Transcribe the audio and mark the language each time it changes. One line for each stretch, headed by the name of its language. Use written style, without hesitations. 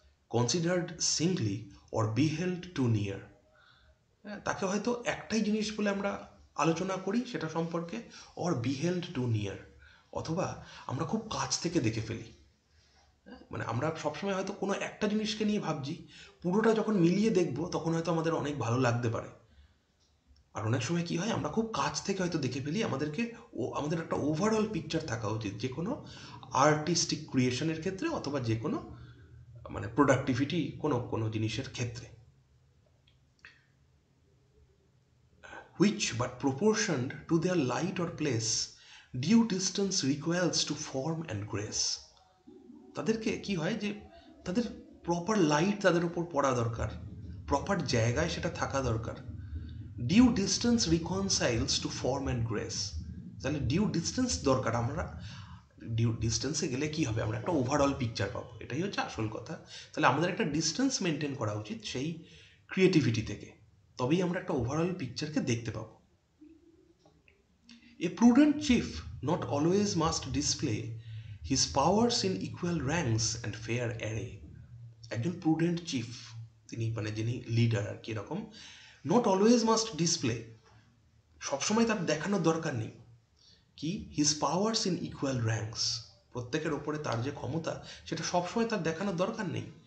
Bangla: Considered Singoli or বিহেল্ড two near, হ্যাঁ, তাকে হয়তো একটাই জিনিস বলে আমরা আলোচনা করি সেটা সম্পর্কে, অর বিহেল্ড টু নিয়ার, অথবা আমরা খুব কাছ থেকে দেখে ফেলি, মানে আমরা সবসময় হয়তো কোনো একটা জিনিসকে নিয়ে ভাবছি, পুরোটা যখন মিলিয়ে দেখবো তখন হয়তো আমাদের অনেক ভালো লাগতে পারে। আর অনেক সময় কি হয়, আমরা খুব কাছ থেকে হয়তো দেখে ফেলি, আমাদের একটা ওভারঅল পিকচার থাকা উচিত যে কোনো আর্টিস্টিক ক্রিয়েশনের ক্ষেত্রে, অথবা যে কোনো মানে প্রোডাক্টিভিটি কোনো কোনো জিনিসের ক্ষেত্রে।
English: which but proportioned to their light or place due distance recoils to form and grace.
Bangla: তাদেরকে কি হয় যে তাদের প্রপার লাইট তাদের উপর পড়া দরকার, প্রপার জায়গায় সেটা থাকা দরকার। Due distance রিকনসাইলস to form and grace. তাহলে ডিউ ডিস্টেন্স দরকার। আমরা ডিউ ডিস্টেন্সে গেলে কি হবে, আমরা একটা ওভারঅল পিকচার পাবো, এটাই হচ্ছে আসল কথা। তাহলে আমাদের একটা ডিস্টেন্স মেনটেন করা উচিত সেই ক্রিয়েটিভিটি থেকে, তবেই আমরা একটা ওভারঅল পিকচারকে দেখতে পাবো।
English: A prudent chief not always must display his powers in equal ranks and fair array.
Bangla: একজন prudent chief, তিনি মানে যিনি লিডার আর কি, এরকম নট অলওয়েজ মাস্ট ডিসপ্লে, সবসময় তার দেখানোর দরকার নেই কি his powers in equal ranks, প্রত্যেকের ওপরে তার যে ক্ষমতা সেটা সবসময় তার দেখানোর দরকার নেই।